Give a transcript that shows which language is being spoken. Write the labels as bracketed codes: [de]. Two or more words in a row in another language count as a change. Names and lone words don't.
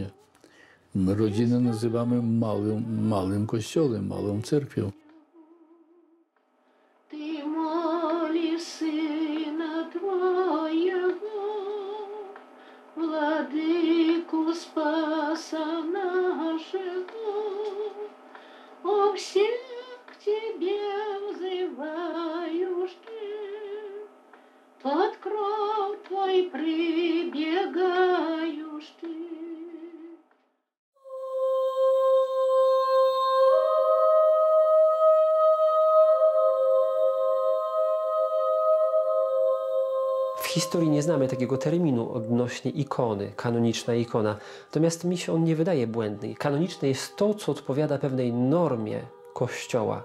[pl] My rodzinę nazywamy małym kościołem, małą cerkwią. [cu] Ты моли Сына Твоего, Владыку Спаса нашего, о всех к Тебе взывающих, под кров Твой прибегаешь Ты. [pl] W historii nie znamy takiego terminu odnośnie ikony, kanoniczna ikona. Natomiast mi się on nie wydaje błędny. Kanoniczne jest to, co odpowiada pewnej normie Kościoła.